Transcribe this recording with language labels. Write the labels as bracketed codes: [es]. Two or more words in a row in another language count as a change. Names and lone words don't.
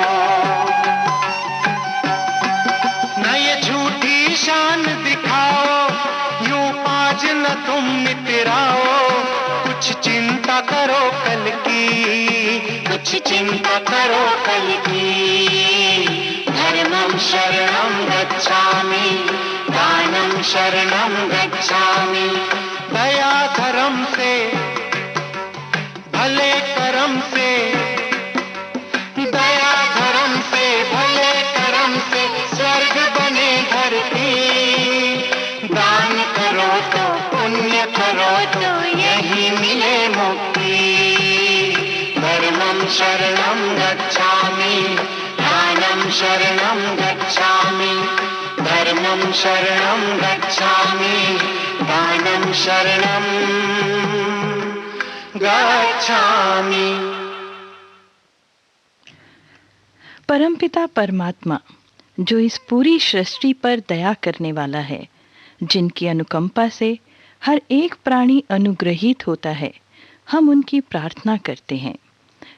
[hi] न ये झूठी शान दिखाओ, यूं आज न तुम मितराओ, कुछ चिंता करो कल की कुछ चिंता करो कल की। [pi] धर्मं शरणं गच्छामि दानं शरणं गच्छामि [hi] दया धर्म से भले कर्म से दया धर्म से भले कर्म से स्वर्ग बने धरती। दान करो तो पुण्य करो तो यही मिले मुक्ति। [pi] धर्मं शरणं गच्छामि दानं शरणं गच्छामि धर्मं शरणं गच्छामि दानं शरणं गच्छामि। [hi] परमपिता परमात्मा जो इस पूरी सृष्टि पर दया करने वाला है, जिनकी अनुकंपा से हर एक प्राणी अनुग्रहित होता है, हम उनकी प्रार्थना करते हैं।